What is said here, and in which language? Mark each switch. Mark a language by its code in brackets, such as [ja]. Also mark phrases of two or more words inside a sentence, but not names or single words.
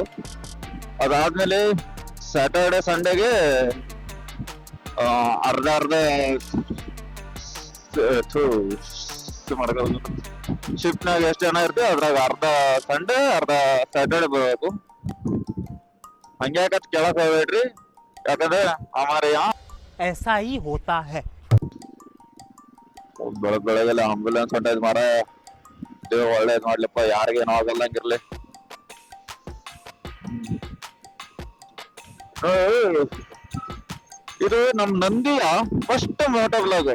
[kn] ಅದಾದ್ಮೇಲೆ [en] Saturday Sunday [kn] ಅರ್ಧ ಶಿಫ್ಟ್ ನಾಗ ಎಷ್ಟು ಜನ ಇರ್ತೀವಿ ಅದ್ರಾಗ ಅರ್ಧ ಸಂಡೇ ಅರ್ಧ ಸ್ಯಾಟರ್ಡೆ ಬರಬೇಕು. ಹಂಗ್ಯಾಕತ್ ಕೇಳಕ್ ಹೋಗ್ಬೇಡ್ರಿ, ಯಾಕಂದ್ರೆ ಅಮಾರಿ [hi] ऐसा ही होता है. [kn] ಬೆಳಗ್ಗೆಲ್ಲ ಆಂಬುಲೆನ್ಸ್ ಹೊಂಟೈದ್ ಮಾರ. ದೇವ್ ಒಳ್ಳೇದ್ ಮಾಡ್ಲಿಪ್ಪ, ಯಾರಿಗೇನು ಆಗಲ್ಲಂಗಿರ್ಲಿ. ಇದು ನಮ್ ನಂದಿಯ [en] first moto blog.